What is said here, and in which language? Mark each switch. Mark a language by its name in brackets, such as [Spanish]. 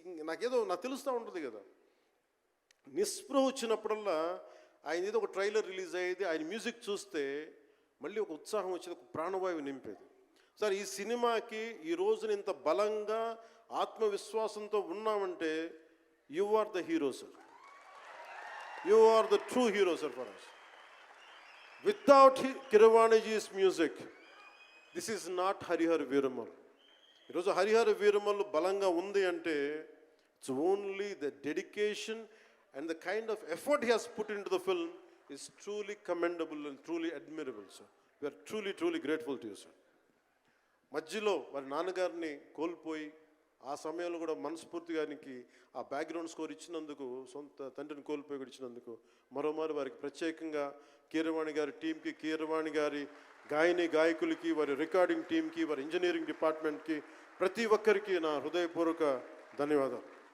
[Telugu] నాకు తెలుస్తూ ఉంటుంది కదా, నిస్పృహ వచ్చినప్పుడల్లా ఆయన ఏదో ఒక ట్రైలర్ రిలీజ్ అయ్యేది, ఆయన మ్యూజిక్ చూస్తే మళ్ళీ ఒక ఉత్సాహం వచ్చేది, ఒక ప్రాణవాయువు నింపేది. సార్, ఈ సినిమాకి ఈ రోజున ఇంత బలంగా ఆత్మవిశ్వాసంతో ఉన్నామంటే [English] You are the hero sir. You are the true hero, sir, for us. Without Keeravaniji's music, this is not Harihar Veeramal. [Telugu] ఈరోజు హరిహర వీరమల్లు బలంగా ఉంది అంటే [English] It's only the dedication and the kind of effort he has put in to the film is truly commendable and truly admirable sir. We are truly grateful to you sir. [Telugu] మధ్యలో వారి నాన్నగారిని కోల్పోయి ఆ సమయంలో కూడా మనస్ఫూర్తిగా ఆయనకి ఆ బ్యాక్గ్రౌండ్ స్కోర్ ఇచ్చినందుకు, సొంత తండ్రిని కోల్పోయి కూడా ఇచ్చినందుకు మరోమారు వారికి ప్రత్యేకంగా కీరవాణి గారి టీంకి, కీరవాణి గారి గాయకులకి, వారి రికార్డింగ్ టీంకి, వారి ఇంజనీరింగ్ డిపార్ట్మెంట్కి, ప్రతి ఒక్కరికి నా హృదయపూర్వక ధన్యవాదాలు.